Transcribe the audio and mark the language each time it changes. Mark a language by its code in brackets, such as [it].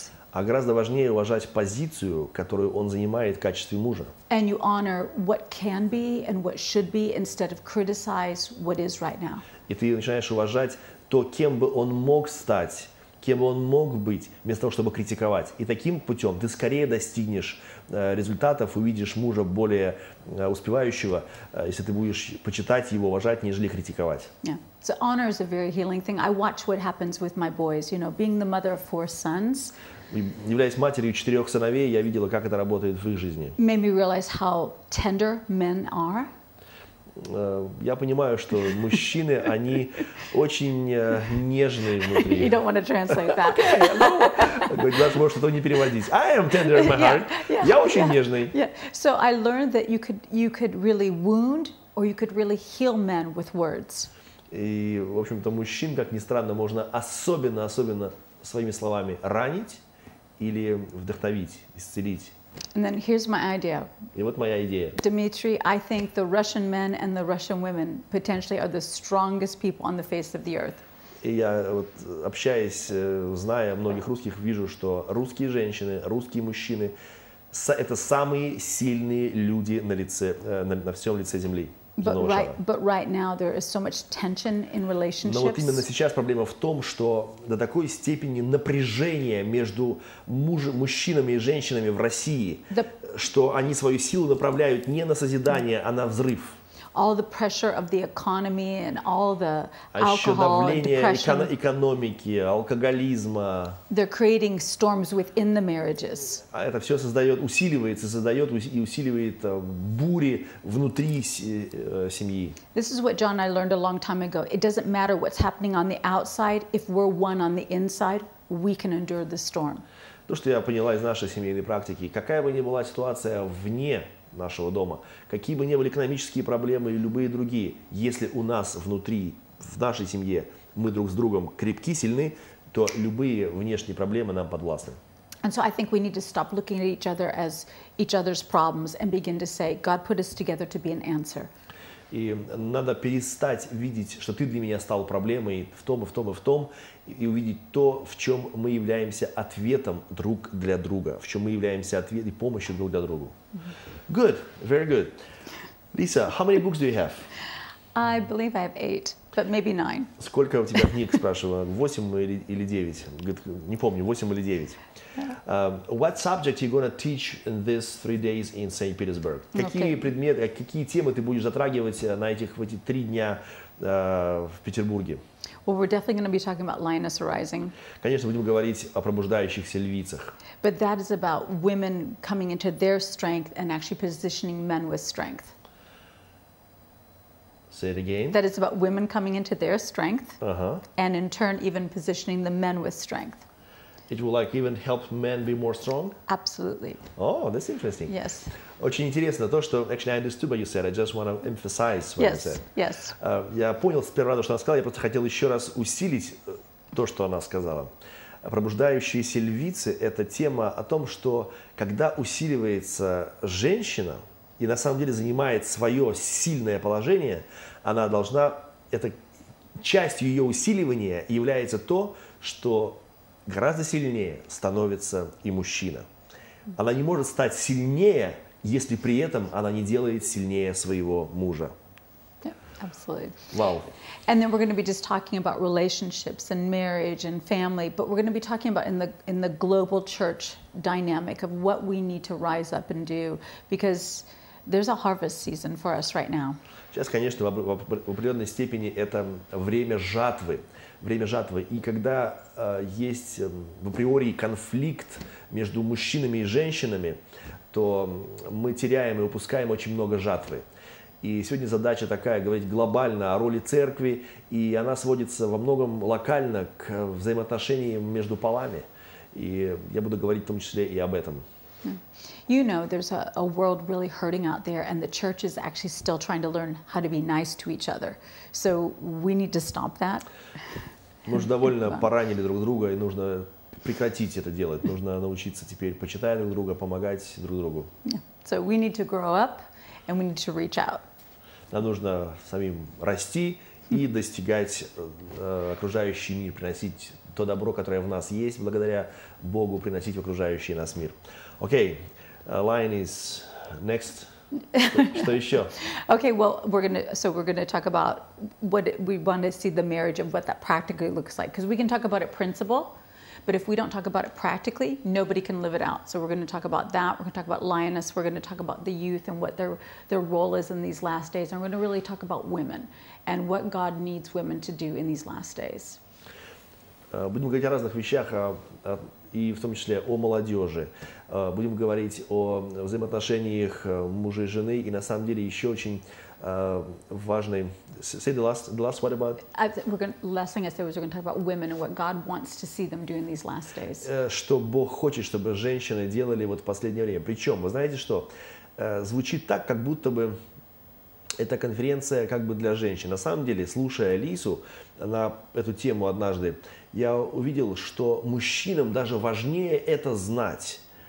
[ru] А гораздо важнее уважать позицию, которую он занимает в качестве мужа. [en] And you honor what can be and what should be instead of criticize what is right now. [ru] И ты начинаешь уважать то, кем бы он мог стать, кем бы он мог быть, вместо того, чтобы критиковать. И таким путем ты скорее достигнешь результатов, увидишь мужа более успевающего, если ты будешь почитать его, уважать, нежели критиковать. [en] Yeah. So honor is a very healing thing. I watch what happens with my boys. You know, being the mother of 4 sons. [ru] Являясь матерью 4 сыновей, я видела, как это работает в их жизни. [en] Made me realize how tender men are. [ru] я понимаю, что мужчины, они очень нежные внутри. [en] You don't want to translate that. [ru] Даже может этого не переводить. [en] I am tender in my heart. [ru] Я очень нежный. [en] Yeah. So I learned that you could really wound or you could really heal men with words. [ru] И, в общем-то, мужчин, как ни странно, можно особенно своими словами ранить или вдохновить, исцелить. [en] And then here's my idea. [ru] И вот моя идея. [en] Dmitry, I think the Russian men and the Russian women potentially are the strongest people on the face of the earth. [ru] И я, вот, общаясь, зная многих русских, вижу, что русские женщины, русские мужчины – это самые сильные люди на всем лице земли. [en] But right now there is so much tension in relationships. [ru] Но вот именно сейчас проблема в том, что до такой степени напряжение между мужчинами и женщинами в России, что они свою силу направляют не на созидание, а на взрыв. [en] All the pressure of the economy and all the [ru] еще [en] alcohol and [ru] давление [en] depression. [ru] экономики, алкоголизма. [en] They're creating storms within the marriages. [ru] А это все усиливает и усиливает бури внутри семьи. [en] This is what John and I learned a long time ago. It doesn't matter what's happening on the outside. If we're one on the inside, we can endure the storm. [ru] То, что я поняла из нашей семейной практики, какая бы ни была ситуация вне нашего дома, какие бы ни были экономические проблемы или любые другие, если у нас внутри, в нашей семье, мы друг с другом крепки, сильны, то любые внешние проблемы нам подвластны. [en] And so I think we need to stop looking at each other as each other's problems and begin to say, God put us together to be an answer. [ru] И надо перестать видеть, что ты для меня стал проблемой в том, и в том, и в том, и увидеть то, в чем мы являемся ответом друг для друга, в чем мы являемся ответом и помощью друг для друга. [en] Good, very good. Lisa, how many books do you have? I believe I have 8, but maybe 9. [ru] Сколько у тебя книг, спрашиваю, 8 или 9? Говорит, не помню, 8 или 9. [en] What subject you gonna teach in these 3 days in St. Petersburg? [ru] Какие предметы, какие темы ты будешь затрагивать в эти 3 дня в Петербурге? [en] Well, we're definitely going to be talking about lioness arising. [ru] Конечно, будем говорить о пробуждающихся львицах. [en] But that is about women coming into their strength and actually positioning men with strength. Say it again. That is about women coming into their strength and in turn even positioning the men with strength. It will even help men be more strong? Absolutely. Oh, that's interesting. Yes. [ru] Очень интересно то, что [en] actually I understood what you said. I just want to emphasize what you said. Yes. [ru] Я понял сперва, что она сказала, я просто хотел еще раз усилить то, что она сказала. Пробуждающиеся львицы – это тема о том, что когда усиливается женщина и на самом деле занимает свое сильное положение, она должна, это частью ее усиливания является то, что гораздо сильнее становится и мужчина. Она не может стать сильнее, если при этом она не делает сильнее своего мужа. [en] Yeah, absolutely. Wow. And then we're going to be just talking about relationships and marriage and family, but we're going to be talking about in the global church dynamic of what we need to rise up and do, because there's a harvest season for us right now. [ru] Сейчас, конечно, в определенной степени это время жатвы. Время жатвы. И когда есть в априори конфликт между мужчинами и женщинами, то мы теряем и упускаем очень много жатвы. И сегодня задача такая, говорить глобально о роли церкви, и она сводится во многом локально к взаимоотношениям между полами. И я буду говорить в том числе и об этом. [en] You know, there's a world really hurting out there, and the church is actually still trying to learn how to be nice to each other. So we need to stop that. [ru] Мы уже довольно поранили друг друга, и нужно прекратить это делать. Нужно научиться теперь почитать друг друга, помогать друг другу. [en] Yeah. So we need to grow up, and we need to reach out. [ru] Нам нужно самим расти и достигать окружающий мир, приносить то добро, которое в нас есть, благодаря Богу, приносить в окружающий нас мир. Окей. [en] Line is next. [ru] Что еще? [en] Okay, well, we're gonna talk about what we want to see the marriage of what that practically looks like, because we can talk about it principle, but if we don't talk about it practically, nobody can live it out. So we're going to talk about that. We're going to talk about lioness. We're going to talk about the youth and what their role is in these last days. And we're going to really talk about women and what God needs women to do in these last days. [ru] Будем говорить о разных вещах, и в том числе о молодежи. Будем говорить о взаимоотношениях мужа и жены, и на самом деле еще очень важной... [en] Say the last what about? Last thing I said was we're going to talk about women and what God wants to see them do in these last days. [ru] Что Бог хочет, чтобы женщины делали вот в последнее время. Причем, вы знаете что? Звучит так, как будто бы эта конференция как бы для женщин. На самом деле, слушая Лизу на эту тему однажды, я увидел, что мужчинам даже важнее это знать.